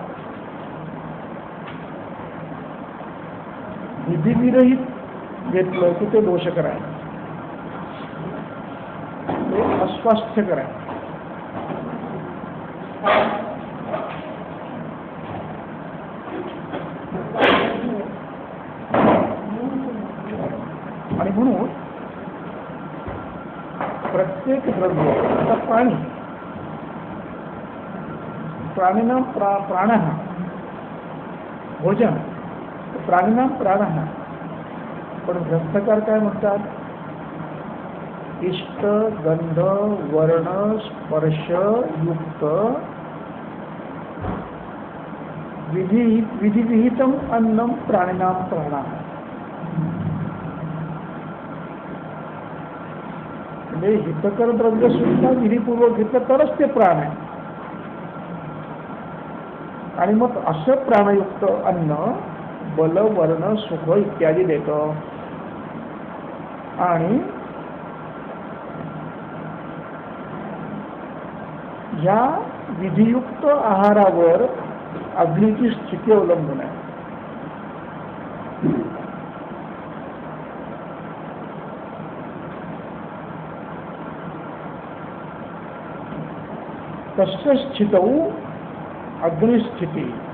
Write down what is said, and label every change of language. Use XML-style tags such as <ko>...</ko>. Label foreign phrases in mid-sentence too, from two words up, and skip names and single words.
<mr>विधिविरहित घेतलं की ते दोषकर आहे, ते अस्वास्थ्यकर आहे. आणि म्हणून प्रत्येक द्रव्य, आता</mr> <sa>प्राणिनां प्राणः भोजन, प्राणिनां प्राणः.</sa> <mr>पण ग्रंथकार काय म्हणतात?</mr> <sa>इष्ट गंध वर्ण स्पर्श युक्त विधिविहितम अन्नम प्राणिनां प्राणः.</sa> <mr>म्हणजे हितकर द्रव्य सुद्धा विधिपूर्वक घेतलं तरच ते प्राण आहे. आणि मग असं प्राणयुक्त अन्न बल वर्ण सुख इत्यादी देतं. आणि या विधियुक्त आहारावर अग्नीची स्थिती अवलंबून आहे.</mr> <sa>तस्य स्थितौ अग्निस्थिती.</sa>